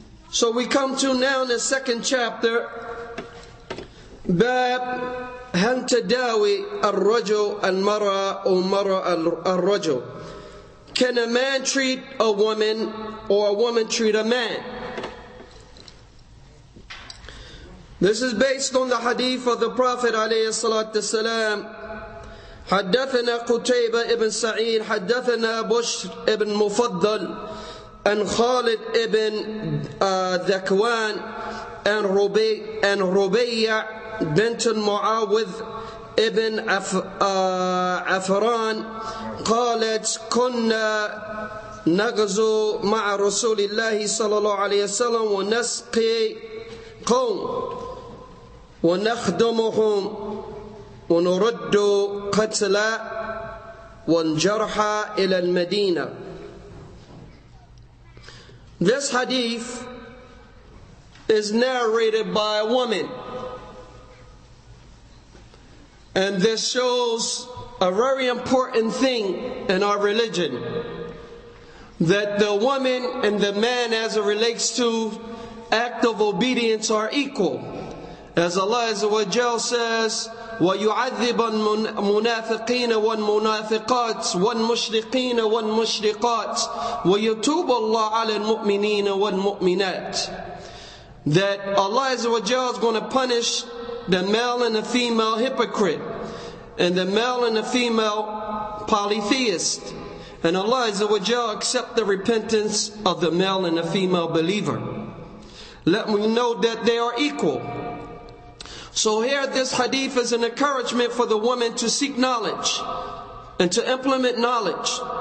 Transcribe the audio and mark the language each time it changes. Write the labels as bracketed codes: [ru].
[en] So we come to now in the second chapter, Bab [ar] هل تداوي الرجل المرأة أو مرأة الرجل. [en] Can a man treat a woman or a woman treat a man? This is based on the hadith of the Prophet [ar] عليه الصلاة والسلام. حدثنا قتيبة ابن سعيد حدثنا بشر ابن مفضل عن خالد ابن ذكوان عن ربيع بنت معاوذ ابن عفران قالت كنا نغزو مع رسول الله صلى الله عليه وسلم ونسقي قوم ونخدمهم ونرد قتلى وانجرحى إلى المدينة. [en] This hadith is narrated by a woman, and this shows a very important thing in our religion, that the woman and the man as it relates to act of obedience are equal. As Allah Azza wa Jal says, [ar] وَيُعَذِّبَ الْمُنَافِقِينَ وَالْمُنَافِقَاتِ وَالْمُشْرِقِينَ وَالْمُشْرِقَاتِ وَيَتُوبُ اللَّهُ عَلَى الْمُؤْمِنِينَ وَالْمُؤْمِنَاتِ. [en] That Allah Azza wa Jal is going to punish the male and the female hypocrite, and the male and the female polytheist. And Allah Azza wa Jal accept the repentance of the male and the female believer. Let me know that they are equal. So here this hadith is an encouragement for the woman to seek knowledge and to implement knowledge.